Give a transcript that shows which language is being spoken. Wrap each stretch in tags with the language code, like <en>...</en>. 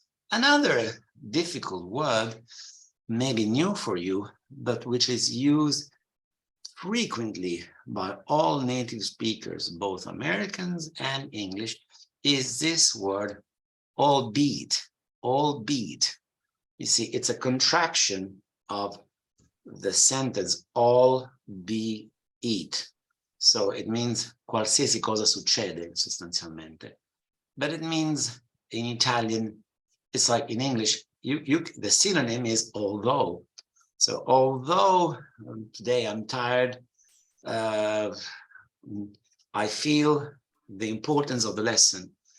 <en>Another difficult word, maybe new for you, but which is used frequently by all native speakers, both Americans and English, is this word, albeit. Albeit. You see, it's a contraction of the sentence all be it. So it means</en> <it>qualsiasi cosa succede, sostanzialmente.</it> <en>But it means in Italian, it's like in English, the synonym is although. So although today I'm tired, I feel the importance of the lesson.</en>